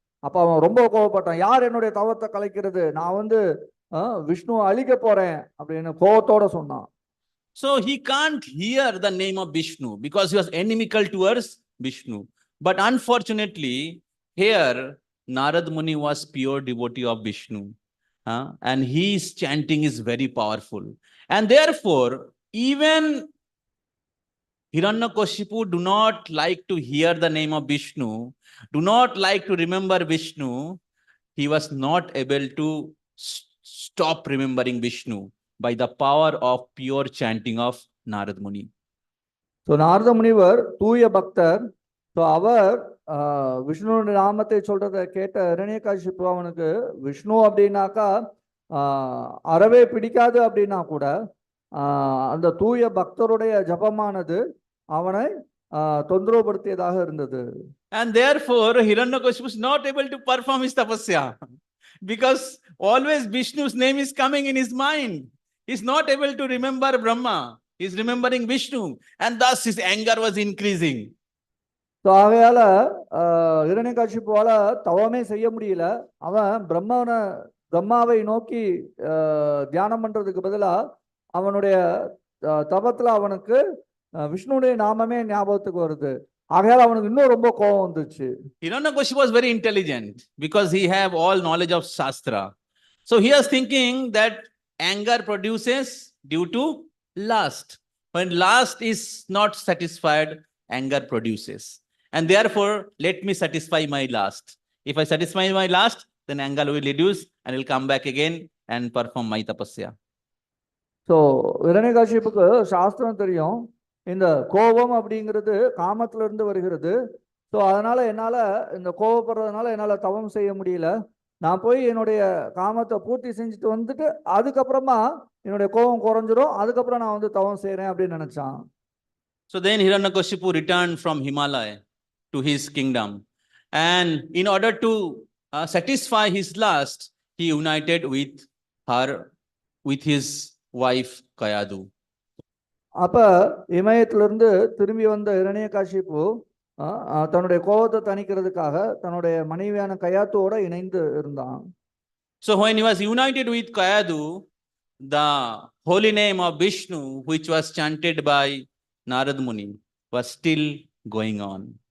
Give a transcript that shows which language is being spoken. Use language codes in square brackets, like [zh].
[ta] அப்ப அவன் ரொம்ப கோபப்பட்டான். யார் என்னுடைய தவத்தை கலைக்கிறது? நான் விஷ்ணு அழிக்க போறேன் அப்படின்னு கோபத்தோட சொன்னான். [en] So he can't hear the name of Vishnu because he was inimical towards Vishnu. But unfortunately, here Narad Muni was pure devotee of Vishnu, and his chanting is very powerful. And therefore, even Hiranyakashipu do not like to hear the name of Vishnu, do not like to remember Vishnu. He was not able to stop remembering Vishnu by the power of pure chanting of Narad Muni. [ta] So Narada முனிவர் தூய பக்தர். So அவர் விஷ்ணுவோட நாமத்தை சொல்றதை கேட்ட ஹிரண்யகாசிப்பு அவனுக்கு விஷ்ணு அப்படின்னாக்கா அறவே பிடிக்காது அப்படின்னா கூட அந்த தூய பக்தருடைய ஜபமானது அவனை தொந்தரவுபடுத்தியதாக இருந்தது. [en] And therefore Hiranyakashipu is not able to perform his tapasya because always Vishnu's name is coming in his mind. He is not able to remember Brahma. He is remembering Vishnu, and thus his anger was increasing. [ta] So ஆகையால ஹிரண்யகாசிப்புவால தவமே செய்ய முடியல. அவன் பிரம்மாவை நோக்கி தியானம் பண்றதுக்கு பதிலா அவனுடைய தபத்துல அவனுக்கு விஷ்ணுடைய நாமமே ஞாபகத்துக்கு வருது. ஆகையால அவனுக்கு இன்னும் ரொம்ப கோபம் வந்துச்சு. [en] Hiranyakashipu was very intelligent because he have all knowledge of Shastra. So he was thinking that anger produces due to lust. When lust is not satisfied, anger produces. And therefore, let me satisfy my lust. If I satisfy my lust, then anger will reduce and will come back again and perform my tapasya. [ta] So இரணிகாசிப்புக்கு சாஸ்திரம் தெரியும். இந்த கோபம் அப்படிங்கிறது காமத்துல இருந்து வருகிறது. So அதனால என்னால் இந்த கோபப்படுறதுனால என்னால் தவம் செய்ய முடியல. நான் போய் என்னுடைய காமத்தை பூர்த்தி செஞ்சுட்டு வந்துட்டு அதுக்கப்புறமா என்னுடைய கோபம் குறைஞ்சிரும், அதுக்கப்புறம் நான் வந்து தவம் செய்கிறேன் அப்படின்னு நினைச்சான். [en] So then Hiranyakashipu returned from Himalaya to his kingdom. And in order to satisfy his lust, he united with his wife Kayadu. [ta] அப்ப இமயத்திலிருந்து திரும்பி வந்த இரணியகாசிப்பு தன்னுடைய கோபத்தை தணிக்கிறதுக்காக தன்னுடைய மனைவியான கயாத்துவோட இணைந்து இருந்தான். [en] So when he was united with Kayadu, the holy name of Vishnu, which was chanted by Narad Muni, was still going on.